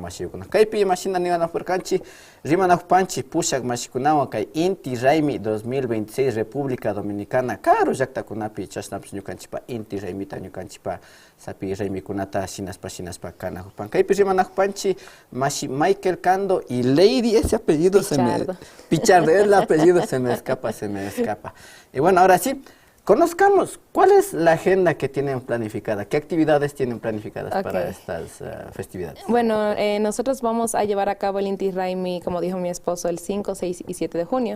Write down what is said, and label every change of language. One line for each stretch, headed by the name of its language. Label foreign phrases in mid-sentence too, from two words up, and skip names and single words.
Quechua: mashiukuna kaypi mashina niwanapurkanchi rimanajupanchi pushak mashikunawan kay Inti Raymi 2026 República Dominicana karu llaktakunapi chashnapis ñukanchikpa Inti Raymita ñukanchikpa sapi Raymikunata shinaspa kanajupan kaypi rimanajupanchi mashi Michael Cando y Lady,
Spanish: ese apellido Pichardo, el apellido se me escapa. Y bueno, ahora sí, conozcamos cuál es la agenda que tienen planificada, qué actividades tienen planificadas para estas festividades. Bueno, nosotros vamos a llevar a cabo el Inti Raymi, como dijo mi esposo, el 5, 6 y 7 de junio.